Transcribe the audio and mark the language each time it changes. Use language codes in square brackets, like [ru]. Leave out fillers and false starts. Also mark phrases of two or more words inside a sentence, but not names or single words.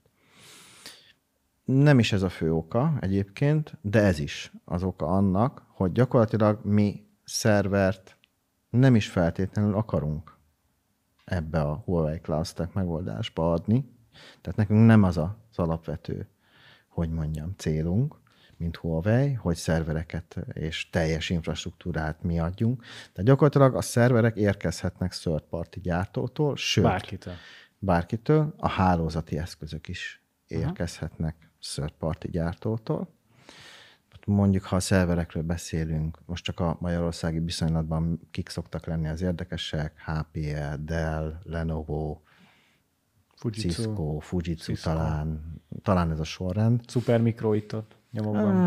[hu] Nem is ez a fő oka egyébként, de ez is az oka annak, hogy gyakorlatilag mi szervert nem is feltétlenül akarunk ebbe a Huawei Cloud Stack megoldásba adni. Tehát nekünk nem az az alapvető, hogy mondjam, célunk, mint Huawei, hogy szervereket és teljes infrastruktúrát mi adjunk. Tehát gyakorlatilag a szerverek érkezhetnek [en] third party [hu] gyártótól, sőt, bárkitől, a hálózati eszközök is érkezhetnek [en] third party [hu] gyártótól. Mondjuk, ha a szerverekről beszélünk, most csak a magyarországi viszonylatban kik szoktak lenni az érdekesek, HPE, Dell, Lenovo, Cisco, Fujitsu talán ez a sorrend. Supermicro itt ott. nyomokban.